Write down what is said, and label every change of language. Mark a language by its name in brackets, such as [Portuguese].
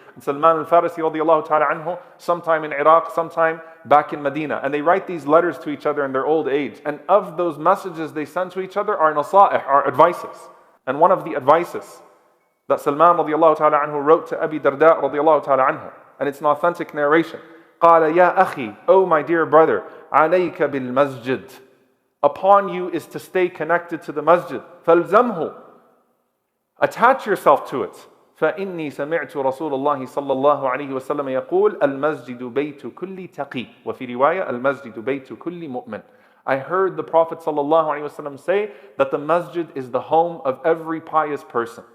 [English] And Salman al-Farisi radiallahu ta'ala anhu, sometime in Iraq, sometime back in Medina. And they write these letters to each other in their old age. And of those messages they send to each other are nasa'ih, are advices. And one of the advices that Salman radiallahu ta'ala anhu wrote to Abi Darda radiallahu ta'ala anhu, and it's an authentic narration. [Arabic] قال يا أخي, [English] oh my dear brother, [Arabic] عليك بالمسجد. [English] Upon you is to stay connected to the masjid. [Arabic] فَالْزَمْهُ. [English] Attach yourself to it. [Arabic] فَإِنِّي سَمِعْتُ رَسُولَ اللَّهِ صَلَّى اللَّهُ عَلَيْهِ وَسَلَّمَ يَقُولُ الْمَسْجِدُ بَيْتُ كُلِّ تَقِي وَفِي رِوَايَةٍ الْمَسْجِدُ بَيْتُ كُلِّ مُؤْمِنٍ. [English] I heard the Prophet ﷺ say that the masjid is the home of every pious person.